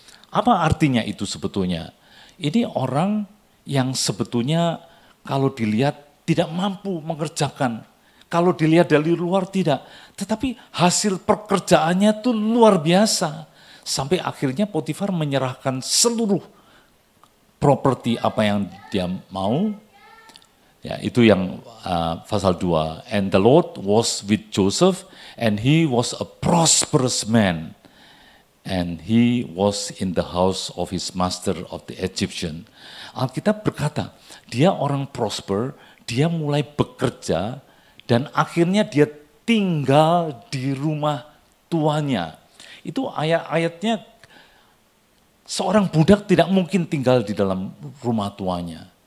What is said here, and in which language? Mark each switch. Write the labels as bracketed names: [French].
[Indonesian] Apa artinya itu sebetulnya? Ini orang yang sebetulnya kalau dilihat tidak mampu mengerjakan. Kalau dilihat dari luar tidak. Tetapi hasil pekerjaannya itu luar biasa. Sampai akhirnya Potifar menyerahkan seluruh properti apa yang dia mau. Ya, itu yang pasal 2. [English] And the Lord was with Joseph and he was a prosperous man. And he was in the house of his master of the Egyptian. [Indonesian] Alkitab berkata, dia orang prosper, dia mulai bekerja, dan akhirnya dia tinggal di rumah tuannya. Itu ayat-ayatnya, seorang budak tidak mungkin tinggal di dalam rumah tuannya.